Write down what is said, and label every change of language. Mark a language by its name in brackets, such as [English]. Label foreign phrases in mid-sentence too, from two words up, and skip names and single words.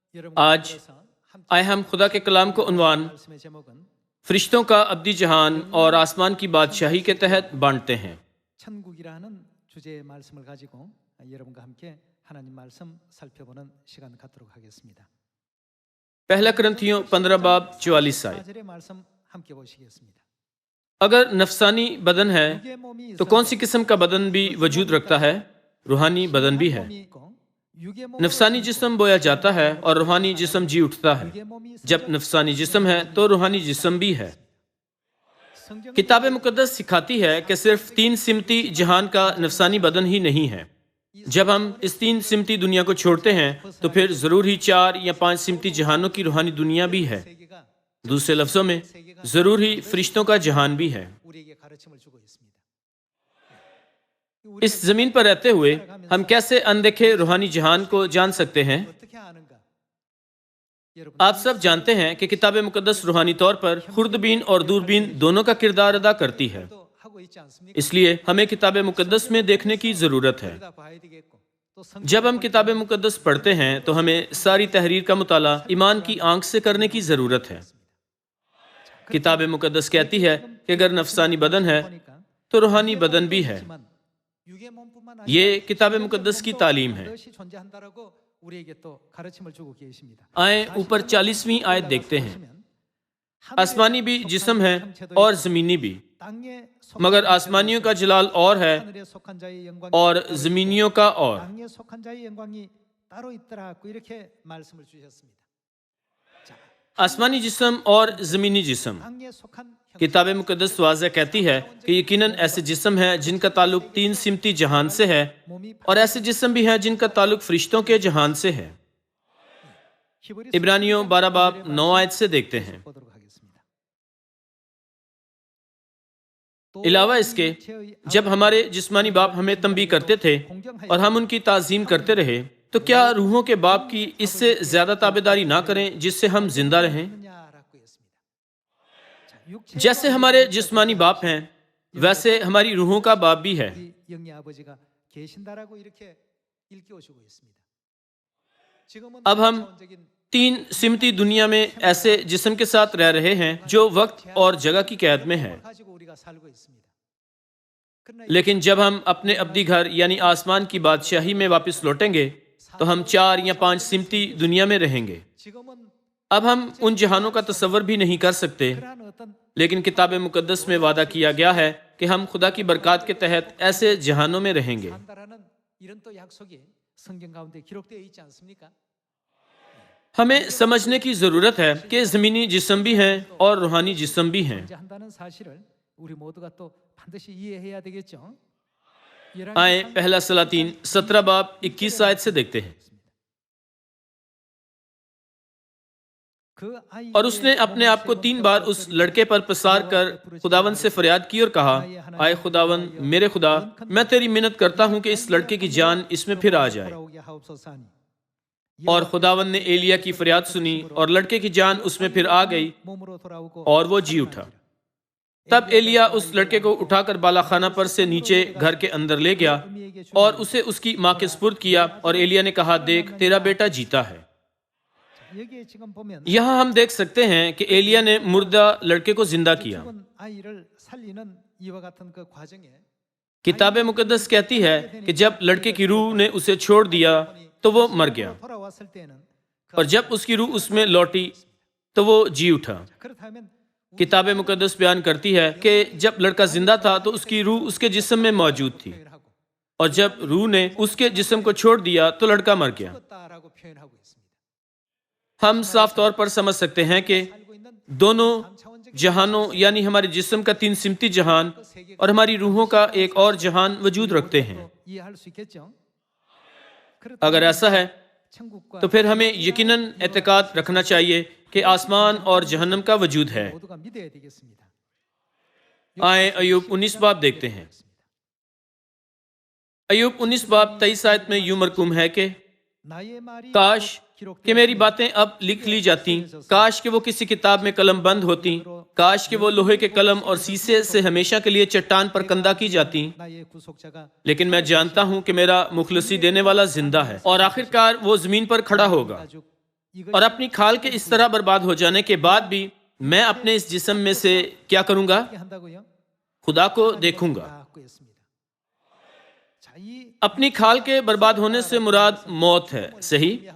[Urdu] آج آئے ہم خدا کے کلام کو عنوان فرشتوں کا ابدی جہان اور آسمان کی بادشاہی کے تحت بانٹتے ہیں۔ [Korean] 천국이라는 주제의 말씀을 가지고 여러분과 함께 하나님 말씀 살펴보는 시간 갖도록 하겠습니다. [Urdu] پہلا کرنتھیوں 15 باب 44 آیت۔ [Korean] 4절의 말씀 함께 보시겠습니다. [Urdu] اگر نفسانی بدن ہے [Korean] 육의 몸이 [Urdu] تو کون سی قسم کا بدن بھی وجود رکھتا ہے؟ روحانی بدن بھی ہے۔ [Korean] 육의 몸 [Urdu] نفسانی جسم بویا جاتا ہے اور روحانی جسم جی اٹھتا ہے۔ [Korean] 육의 몸이 [Urdu] جب نفسانی جسم ہے تو روحانی جسم بھی ہے۔ [Korean] 성경 [Urdu] کتاب مقدس سکھاتی ہے کہ صرف 3 سمتی جہان کا نفسانی بدن ہی نہیں ہے۔ جب ہم اس 3 سمتی دنیا کو چھوڑتے ہیں تو پھر ضرور ہی 4 یا 5 سمتی جہانوں کی روحانی دنیا بھی ہے۔ [Korean] 세계가 [Urdu] دوسرے لفظوں میں ضرور ہی فرشتوں کا جہان بھی ہے۔ [Korean] 우리에게 가르침을 주고 있습니다. [Urdu] اس زمین پر رہتے ہوئے ہم کیسے اندیکھے روحانی جہان کو جان سکتے ہیں؟ [Korean] 어떻게 아는가? 여러분 [Urdu] آپ سب جانتے ہیں کہ کتاب مقدس روحانی طور پر خوردبین اور دوربین دونوں کا کردار ادا کرتی ہے۔ [Korean] 또 하고 있지 않습니까? [Urdu] اس لیے ہمیں کتاب مقدس میں دیکھنے کی ضرورت ہے۔ [Korean] 우리가 봐야 되겠고 또 성경 [Urdu] جب ہم کتاب مقدس پڑھتے ہیں تو ہمیں ساری تحریر کا مطالعہ ایمان کی آنکھ سے کرنے کی ضرورت ہے۔ کتاب مقدس کہتی ہے کہ اگر نفسانی بدن ہے [Korean] 보니까 [Urdu] تو روحانی بدن بھی ہے۔ [Korean] 있지만 육의 몸뿐만 아니라 [Urdu] یہ کتاب مقدس کی تعلیم ہے۔ [Korean] 반드시 존재한다라고 우리에게 또 가르침을 주고 계십니다. [Urdu] آئیں اوپر 40ویں آیت دیکھتے ہیں۔ [Korean] 보시면 [Urdu] آسمانی بھی جسم ہے اور زمینی بھی، [Korean] 땅에 [Urdu] مگر آسمانیوں کا جلال اور ہے [Korean] 하늘에 속한 자의 영광이 [Urdu] اور زمینیوں کا اور۔ [Korean] 땅에 속한 자의 영광이 따로 있더라고 이렇게 말씀을 주셨습니다. 자, [Urdu] آسمانی جسم اور زمینی جسم۔ [Korean] 땅에 속한 [Urdu] کتاب مقدس واضح کہتی ہے کہ یقیناً ایسے جسم ہیں جن کا تعلق 3 سمتی جہان سے ہے، [Korean] 몸이 [Urdu] اور ایسے جسم بھی ہیں جن کا تعلق فرشتوں کے جہان سے ہے۔ [Korean] 히브리서 [Urdu] عبرانیوں 12 باب 9 آیت سے دیکھتے ہیں۔ [Korean] 보도록 하겠습니다. [Urdu] علاوہ اس کے جب ہمارے جسمانی باپ ہمیں تنبیہ کرتے تھے اور ہم ان کی تعظیم کرتے رہے تو کیا روحوں کے باپ کی اس سے زیادہ تابعداری نہ کریں جس سے ہم زندہ رہیں؟ [Korean] 하느냐라고 했습니다. 자, 육체의 [Urdu] جیسے ہمارے جسمانی باپ ہیں ویسے ہماری روحوں کا باپ بھی ہے۔ [Korean] 우리 영의 아버지가 계신다라고 이렇게 일깨워주고 있습니다. 지금은 [Urdu] اب ہم [Korean] 차원적인 [Urdu] 3 سمتی دنیا میں ایسے جسم کے ساتھ رہ رہے ہیں جو وقت اور جگہ کی قید میں ہے، [Korean] 가지고 우리가 살고 있습니다. 그러나 [Urdu] لیکن جب ہم اپنے ابدی گھر یعنی آسمان کی بادشاہی میں واپس لوٹیں گے تو ہم 4 یا 5 سمتی دنیا میں رہیں گے۔ [Korean] 지금은 [Urdu] اب ہم ان جہانوں کا تصور بھی نہیں کر سکتے، [Korean] 그러한 어떤 [Urdu] لیکن کتاب مقدس میں وعدہ کیا گیا ہے کہ ہم خدا کی برکات کے تحت ایسے جہانوں میں رہیں گے۔ [Korean] 산다라는 이런 또 약속이 성경 가운데 기록되어 있지 않습니까? [Urdu] ہمیں سمجھنے کی ضرورت ہے کہ زمینی جسم بھی ہیں اور روحانی جسم بھی ہیں۔ [Korean] 존재한다는 사실을 우리 모두가 또 반드시 이해해야 되겠죠. [Urdu] آئیں پہلا سلاطین 17 باب 21 آیت سے دیکھتے ہیں۔ اور اس نے اپنے آپ کو 3 بار اس لڑکے پر پسار کر خداوند سے فریاد کی اور کہا، آئے خداوند میرے خدا، میں تیری منت کرتا ہوں کہ اس لڑکے کی جان اس میں پھر آ جائے۔ اور خداوند نے ایلیا کی فریاد سنی اور لڑکے کی جان اس میں پھر آ گئی اور وہ جی اٹھا۔ تب ایلیا اس لڑکے کو اٹھا کر بالا خانہ پر سے نیچے گھر کے اندر لے گیا اور اسے اس کی ماں کے سپرد کیا، اور ایلیا نے کہا، دیکھ تیرا بیٹا جیتا ہے۔ [Korean] 여기에 지금 보면 [Urdu] یہاں ہم دیکھ سکتے ہیں کہ ایلیا نے مردہ لڑکے کو زندہ کیا۔ [Korean] 죽은 아이를 살리는 이와 같은 그 과정에 [Urdu] کتاب مقدس کہتی ہے کہ جب لڑکے کی روح نے اسے چھوڑ دیا تو وہ مر گیا، [Korean] 돌아왔을 때는 [Urdu] اور جب اس کی روح اس میں لوٹی تو وہ جی اٹھا۔ [Korean] 그렇다면 [Urdu] کتاب مقدس بیان کرتی ہے کہ جب لڑکا زندہ تھا تو اس کی روح اس کے جسم میں موجود تھی، [Korean] 표현하고 [Urdu] اور جب روح نے اس کے جسم کو چھوڑ دیا تو لڑکا مر گیا۔ [Korean] 죽었다라고 표현하고 있습니다. [Urdu] ہم صاف طور پر سمجھ سکتے ہیں کہ [Korean] 살고 있는 [Urdu] دونوں جہانوں یعنی ہمارے جسم کا 3 سمتی جہان اور ہماری روحوں کا ایک اور جہان وجود رکھتے ہیں۔ [Korean] 이해할 수 있겠죠. [Urdu] اگر ایسا ہے [Korean] 천국과 [Urdu] تو پھر ہمیں یقیناً اعتقاد رکھنا چاہیے کہ آسمان اور جہنم کا وجود ہے۔ [Korean] 모두가 믿어야 되겠습니다. [Urdu] آئیں ایوب 19 باب دیکھتے ہیں۔ ایوب 19 باب 23 آیت میں یوں مرقوم ہے کہ [Korean] 나의 말이 [Urdu] کاش کہ میری باتیں اب لکھ لی جاتی، کاش کہ وہ کسی کتاب میں قلم بند ہوتی، کاش کہ وہ لوہے کے قلم اور سیسے سے ہمیشہ کے لیے چٹان پر کندہ کی جاتی، [Korean] 나의 구속자가 [Urdu] لیکن میں جانتا ہوں کہ میرا مخلصی دینے والا زندہ ہے اور آخر کار وہ زمین پر کھڑا ہوگا۔ اور اپنی کھال کے اس طرح برباد ہو جانے کے بعد بھی میں اپنے اس جسم میں سے کیا کروں گا؟ خدا کو دیکھوں گا۔ اپنی کھال کے برباد ہونے سے مراد موت ہے، صحیح؟